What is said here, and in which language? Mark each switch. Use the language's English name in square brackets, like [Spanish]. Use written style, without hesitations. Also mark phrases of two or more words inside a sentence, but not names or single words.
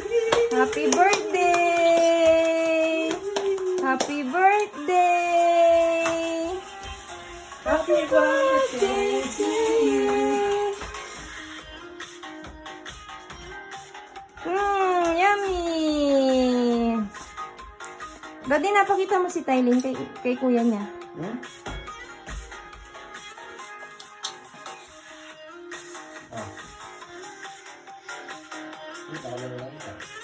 [English] Happy birthday! Happy birthday! Happy birthday to you! Yummy! [Filipino] Daddy, napakita mo si Tyling kay kuya niya. Hmm? Ah. [Indonesian] Ini kalau mau lagi kan?